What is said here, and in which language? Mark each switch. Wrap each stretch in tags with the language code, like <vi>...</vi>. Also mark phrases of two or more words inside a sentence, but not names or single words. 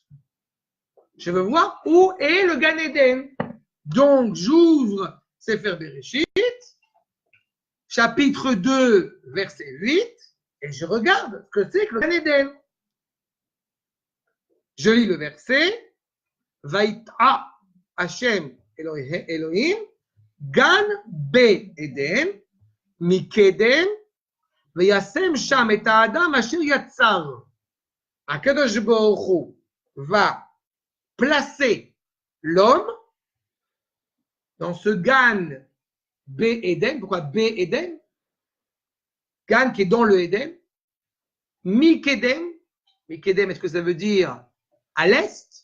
<fr>Je veux voir où est le Gan Eden. Donc, j'ouvre Sefer Bereshit, chapitre 2, verset 8, et je regarde ce que c'est que le Gan Eden. Je lis le verset.</fr> <he>ויטע השם אלהים, גן בעדן, מקדם, וישם שם את האדם אשר יצר.</he> <fr>Akadosh Baruch Hu va placer l'homme dans ce Gan Be Eden. Pourquoi</fr> <he>בעדן?</he> <fr>Gan qui est dans le Eden. Mikedem. Mikedem, est-ce que ça veut dire à l'est?</fr>